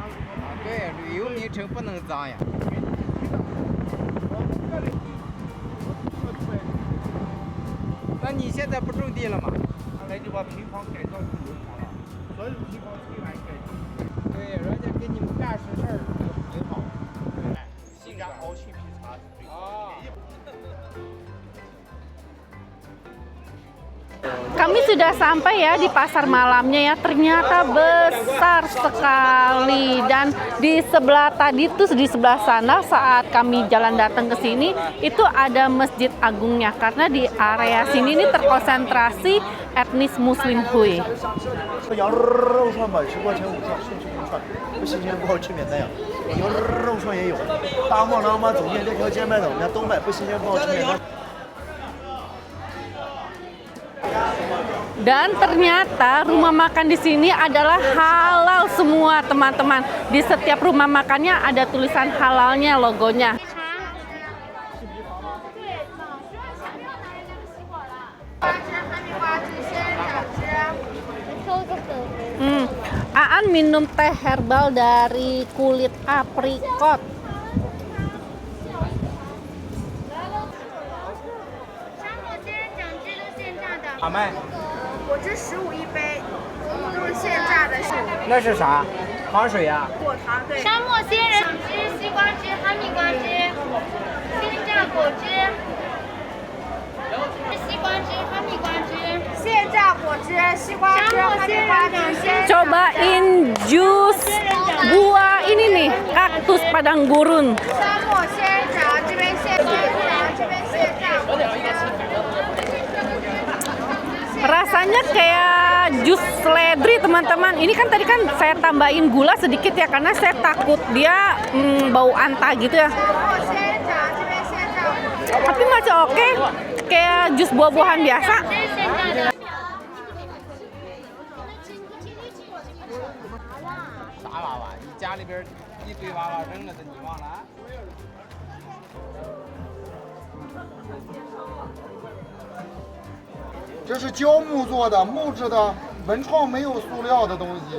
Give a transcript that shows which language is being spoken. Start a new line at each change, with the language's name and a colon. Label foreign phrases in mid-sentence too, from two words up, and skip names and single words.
Chinese: 对，旅游名称不能脏呀。那你现在不种地了吗？后来就把平房改造成农场了，所有平房推完改造。对，人家给你们干实事儿挺好。新疆熬青皮茶是最好的。
Indonesian: Kami sudah sampai ya di pasar malamnya ya, ternyata besar sekali dan di sebelah tadi tuh di sebelah sana saat kami jalan datang ke sini itu ada masjid agungnya karena di area sini ini terkonsentrasi etnis Muslim Hui.
Chinese: 羊肉串吧，10块钱5串，生吃不串，不新鲜不好吃免单呀。羊肉串也有，大贸廊嘛，走进这条街卖的，我们家都卖，不新鲜不好吃免单。
Indonesian: Dan ternyata rumah makan di sini adalah halal semua teman-teman. Di setiap rumah makannya ada tulisan halalnya, logonya. Aan minum teh herbal dari kulit aprikot.
Chinese: 好卖。果汁15一杯，都是现榨的。那是啥？糖水呀、果糖对。沙漠仙人汁、西瓜汁、哈密瓜汁、鲜榨果汁、西瓜汁、哈密瓜汁、现榨果汁、西瓜汁、哈密瓜汁。
Indonesian: Cobain jus buah ini nih, kaktus padang gurun.
Chinese: 沙漠仙人掌这边现榨，这边现榨。
Indonesian: Rasanya kayak jus seledri teman-teman. Ini kan tadi kan saya tambahin gula sedikit ya karena saya takut dia bau anta gitu ya. Tapi masih oke, kayak jus buah-buahan biasa.
Chinese: 啥娃娃？你家里边一堆娃娃扔了的，你忘了？这是胶木做的，木质的，文创没有塑料的东西。